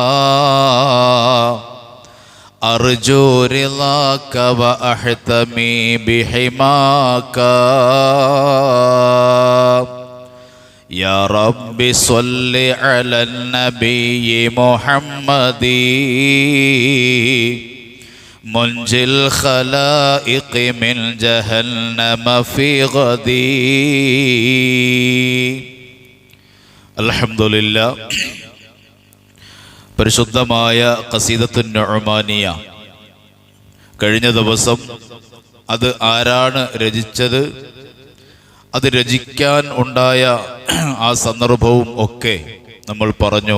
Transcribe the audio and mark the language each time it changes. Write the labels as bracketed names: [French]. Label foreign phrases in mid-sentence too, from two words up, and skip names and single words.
[Arabic] أرجو رضاك وأحتمي بحماك يا رب صل على النبي محمد منجي الخلائق من جهنم في غدي الحمد لله. [Malayalam] പരിശുദ്ധമായ ഖസീദത്തുൻ നുഅ്മാനിയ കഴിഞ്ഞ ദിവസം അത് ആരാണ് രചിച്ചത്, അത് രചിക്കാൻ ഉണ്ടായ ആ സന്ദർഭവും ഒക്കെ നമ്മൾ പറഞ്ഞു.